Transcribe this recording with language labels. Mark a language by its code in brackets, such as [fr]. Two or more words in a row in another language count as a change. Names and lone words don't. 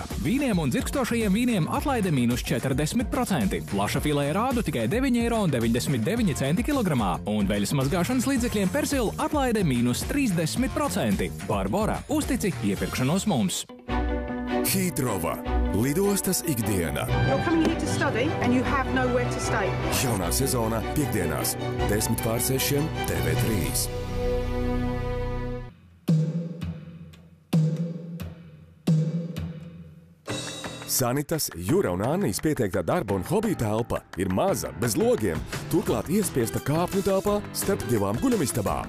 [lv] Vīniem un dzirkstošajiem vīniem atlaide mīnus 40%. Plaša filē rādu tikai 9,99 € kilogramā. Un veļas mazgāšanas līdzekļiem Persil atlaide mīnus 30%. Barbora. Uztici iepirkšanos mums. Hītrova. Lidostas ikdiena. [en] You're coming here to study and you have nowhere to stay. [lv] Jaunā sezonā piekdienās 5:10 TV3. Sanitas, Jura un Annijas pieteiktā darba un hobiju telpa ir maza, bez logiem, turklāt iespiesta kāpņu telpā starp divām guļamistabām.